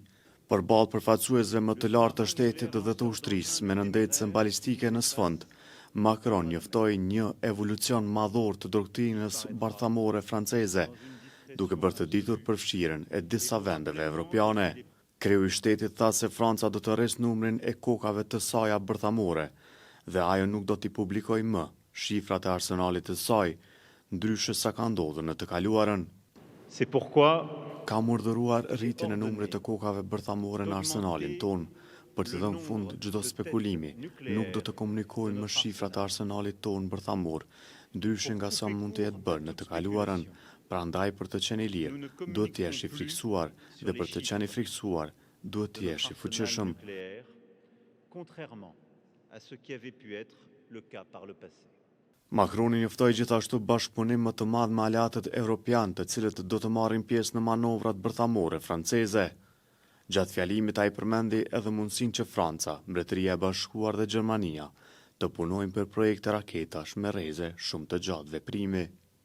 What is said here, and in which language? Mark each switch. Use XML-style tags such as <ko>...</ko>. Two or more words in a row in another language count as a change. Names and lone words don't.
<sq>Përballë përfaqësuesve më të lartë të shtetit dhe të ushtrisë me nëndetëse balistike në sfond, Macron njoftoi një evolucion madhor të doktrinës bërthamore franceze, duke bërë të ditur përfshirjen e disa vendeve evropiane. Kreu i shtetit tha se Franca do të rresë numrin e kokave të saj bërthamore dhe ajo nuk do t'i publikojë më shifrat e arsenalit të saj, ndryshe sa ka ndodhur në të kaluarën.</sq> <fr>C'est pourquoi</fr> <sq>Ka urdhëruar rritjen e numrit të kokave bërthamore në arsenalin ton, për të dhënë fund çdo spekulimi. Nuk do të komunikojnë më shifrat e arsenalit ton bërthamor, ndryshe nga sa mund të jetë bërë në të kaluarën. Prandaj për të qenë i lirë, duhet të jesh i friksuar dhe për të qenë i friksuar, duhet të jesh i fuqishëm.</sq> <fr>Contrairement à ce qui avait pu être le cas par le passé.</fr> <sq>Macroni njoftoi gjithashtu bashkëpunim më të madh me aleatët evropian, të cilët do të marrin pjesë në manovrat bërthamore franceze. Gjatë fjalimit ai përmendi edhe mundësinë që Franca, Mbretëria e Bashkuar dhe Gjermania të punojnë për projekte raketash me rreze shumë të gjatë veprimi.</sq>